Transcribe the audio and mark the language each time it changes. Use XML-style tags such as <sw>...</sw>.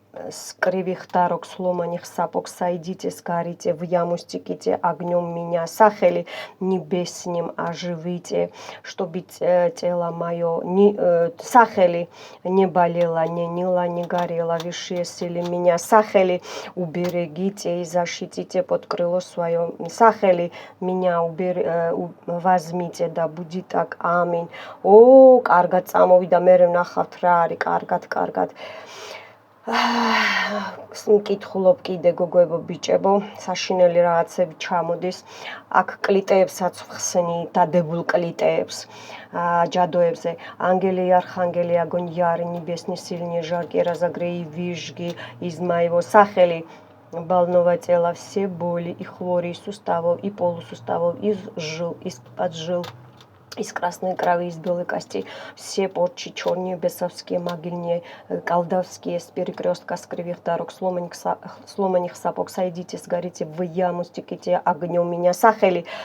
<ru>с кривых дорог сломанных сапог сойдите, сгорите, в яму стеките огнем меня, сахели небесним оживите, чтобы тело мое, сахели не болело, не нило, не горело, высшие силы меня, сахели уберегите и защитите под крыло свое, сахели меня возьмите, да будет так, аминь.</ru> <ka>О, კარგად წამოვიდა, მე ვნახავთ რა არის, კარგად. მკითხულობ კიდე გოგოებო ბიჭებო, საშინელი რაღაცები ჩამოდის. აქ კლიტეებსაც ვხსნი, დადებულ კლიტეებს, ჯადოებზე.</ka> <ru>Ангели и архангели, огонь ярый, небесный, сильный, жаркий, разогрей, вижги из моего сахели. Больного тела все боли и хвори, суставов и полусуставов, из жил, из-под жил. Из красной крови, из белой кости, все порчи черные, бесовские, могильные, колдовские, с перекрестка, с кривых дорог, сломанных сапог, сойдите, сгорите, в яму стеките огнем меня, сахели,</ru>